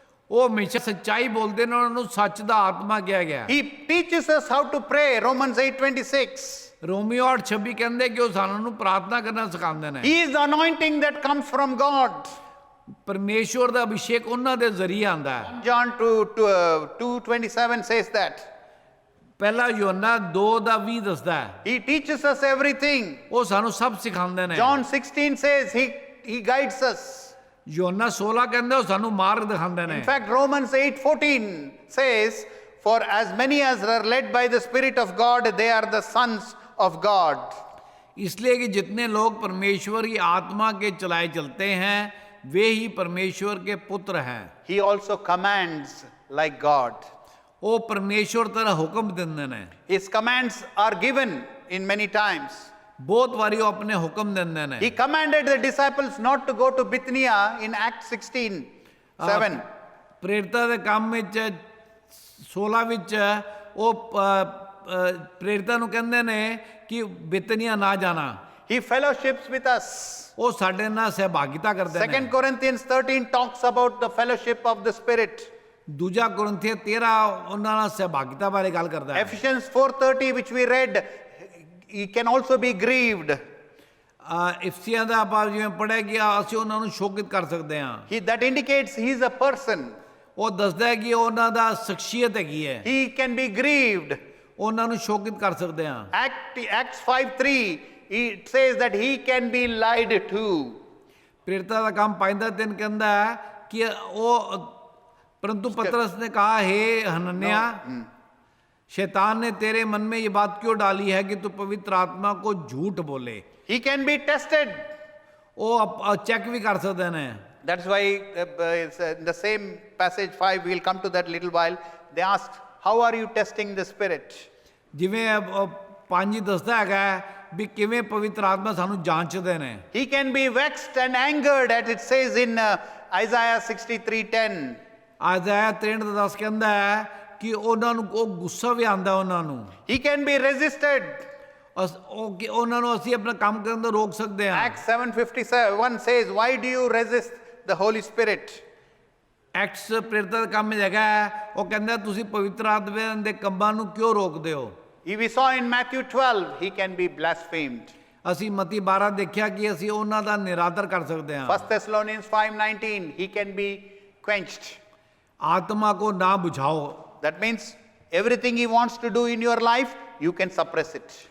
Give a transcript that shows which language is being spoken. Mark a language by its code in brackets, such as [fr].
[pa] ਉਹ ਹਮੇਸ਼ਾ ਸੱਚਾਈ ਬੋਲਦੇ ਨੇ ਉਹਨਾਂ ਨੂੰ ਸੱਚ ਦਾ ਆਤਮਾ ਕਿਹਾ ਗਿਆ [en] He teaches us how to pray. Romans 8:26. [pa] Romeo 8:26 ਕਹਿੰਦੇ ਕਿ ਉਹ ਸਾਨੂੰ ਨੂੰ ਪ੍ਰਾਰਥਨਾ ਕਰਨਾ ਸਿਖਾਉਂਦੇ ਨੇ [en] He is the anointing that comes from God. [pa] ਪਰਮੇਸ਼ਵਰ ਦਾ ਅਭਿਸ਼ੇਕ ਉਹਨਾਂ ਦੇ ਜ਼ਰੀਏ ਆਂਦਾ ਹੈ [en] John 2:27 says that. [pa] ਪਹਿਲਾ ਯੋਹੰਨਾ 2:20 ਦੱਸਦਾ ਹੈ [en] He teaches us everything. [pa] ਉਹ ਸਾਨੂੰ ਸਭ ਸਿਖਾਉਂਦੇ ਨੇ [en] John 16 says he guides us. [pa] ਯੋਹੰਨਾ 16 ਕਹਿੰਦੇ ਉਹ ਸਾਨੂੰ ਮਾਰਗ ਦਿਖਾਉਂਦੇ ਨੇ [en] In fact, Romans 8:14 says, for as many as are led by the Spirit of God, they are the sons of God. [hi] इसलिए कि जितने लोग परमेश्वर की आत्मा के चलाए चलते हैं वे ही परमेश्वर के पुत्र हैं [en] He also commands like God. [pa] ਉਹ ਪਰਮੇਸ਼ਵਰ ਤਰ੍ਹਾਂ ਹੁਕਮ ਦਿੰਦੇ ਨੇ [en] His commands are given in many times. [pa] ਬਹੁਤ ਵਾਰੀ ਉਹ ਆਪਣੇ ਹੁਕਮ ਦਿੰਦੇ ਨੇ [en] He commanded the disciples not to go to Bithynia in Acts 16:7. [pa] ਪ੍ਰੇਰਿਤਾਂ ਦੇ ਕੰਮ ਵਿੱਚ 16 ਵਿੱਚ ਉਹ ਪ੍ਰੇਰਿਤਾਂ ਨੂੰ ਕਹਿੰਦੇ ਨੇ ਕਿ ਬਿਤਨੀਆ ਨਾ ਜਾਣਾ [en] He fellowships with us. [pa] ਉਹ ਸਾਡੇ ਨਾਲ ਸਹਿਭਾਗਿਤਾ ਕਰਦੇ ਨੇ [en] 2 Corinthians 13 talks about the fellowship of the Spirit. [pa] ਦੂਜਾ ਕੁਰਿੰਥੀਆਂ 13 ਉਹਨਾਂ ਨਾਲ ਸਹਿਭਾਗਿਤਾ ਬਾਰੇ ਗੱਲ ਕਰਦਾ ਹੈ [en] Ephesians 4:30 which we read, he can also be grieved. [pa] ਇਫਸੀਆਂ ਦਾ ਆਪਾਂ ਜਿਵੇਂ ਪੜ੍ਹਿਆ ਗਿਆ ਅਸੀਂ ਉਹਨਾਂ ਨੂੰ ਸ਼ੋਕਿਤ ਕਰ ਸਕਦੇ ਹਾਂ [en] That indicates he is a person. [pa] ਉਹ ਦੱਸਦਾ ਹੈ ਕਿ ਉਹਨਾਂ ਦਾ ਸ਼ਖਸੀਅਤ ਹੈਗੀ ਹੈ [en] He can be grieved. [pa] ਉਹਨਾਂ ਨੂੰ ਸ਼ੋਕਿਤ ਕਰ ਸਕਦੇ ਹਾਂ [en] Acts 5:3 it says that he can be lied to. [pa] ਪ੍ਰੇਰਿਤਾਂ ਦਾ ਕੰਮ 5:3 ਕਹਿੰਦਾ ਹੈ ਕਿ ਉਹ [hi] परंतु पतरस ने कहा हे हनन्या शैतान ने तेरे मन में ये बात क्यों डाली है कि तू पवित्र आत्मा को झूठ बोले [en] He can be tested. [hi] वो चेक भी कर सकते हैं [en] That's why it's, in the same passage 5 we'll come to that little while. They asked, how are you testing the Spirit? [pa] ਜਿਵੇਂ 5 ਦੱਸਦਾ ਹੈਗਾ ਵੀ ਕਿਵੇਂ ਪਵਿੱਤਰ ਆਤਮਾ ਸਾਨੂੰ ਜਾਂਚਦੇ ਨੇ [en] He can be vexed and angered, as it says in Isaiah 63:10. [pa] ਆਇਜ਼ਾਇਆ 63:10 ਕਹਿੰਦਾ ਹੈ ਕਿ ਉਹਨਾਂ ਨੂੰ ਉਹ ਗੁੱਸਾ ਵੀ ਆਉਂਦਾ ਉਹਨਾਂ ਨੂੰ [en] He can be resisted. [pa] ਉਹਨਾਂ ਨੂੰ ਅਸੀਂ ਆਪਣਾ ਕੰਮ ਕਰਨ ਤੋਂ ਰੋਕ ਸਕਦੇ ਹਾਂ [en] Acts 7:51 says, why do you resist the Holy Spirit? [pa] Acts ਪ੍ਰੇਰਿਤਾਂ ਦਾ ਕੰਮ ਹੈਗਾ ਹੈ, ਉਹ ਕਹਿੰਦਾ ਤੁਸੀਂ ਪਵਿੱਤਰ ਆਤਮਾ ਦੇ ਕੰਮਾਂ ਨੂੰ ਕਿਉਂ ਰੋਕਦੇ ਹੋ? [en] We saw in Matthew 12, he can be blasphemed. [pa] ਅਸੀਂ ਮਤੀ 12 ਦੇਖਿਆ ਕਿ ਅਸੀਂ ਉਹਨਾਂ ਦਾ ਨਿਰਾਦਰ ਕਰ ਸਕਦੇ ਹਾਂ। [en] 1 Thessalonians 5:19, he can be quenched. [hi] ਆਤਮਾ ਕੋ ਨਾ ਬੁਝਾਓ। [en] That means everything he wants to do in your life, you can suppress it.